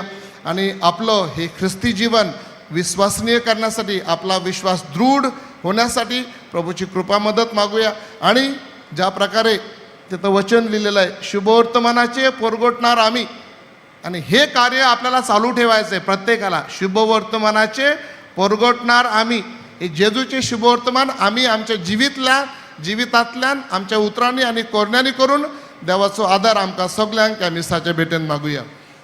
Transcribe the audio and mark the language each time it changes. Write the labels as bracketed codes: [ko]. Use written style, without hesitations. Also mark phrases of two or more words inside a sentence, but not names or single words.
[mr] आणि आपलं हे ख्रिस्ती जीवन विश्वसनीय करण्यासाठी, आपला विश्वास दृढ होण्यासाठी प्रभूची कृपा मदत मागूया. आणि ज्या प्रकारे तिथं वचन लिहिलेलं आहे, शुभवर्तमानाचे पोरगोटणार आम्ही, आणि हे कार्य आपल्याला चालू ठेवायचं आहे प्रत्येकाला. [kok] शुभवर्तमानाचे पोरगोटणार आम्ही, हे जेजूचे शुभवर्तमान आम्ही आमच्या जिवितातल्यान आमच्या उतरांनी आणि कोरण्यांनी करून देवाचो आदार आमकां सगल्यांक ह्या मिसाच्या भेटेन मागूया.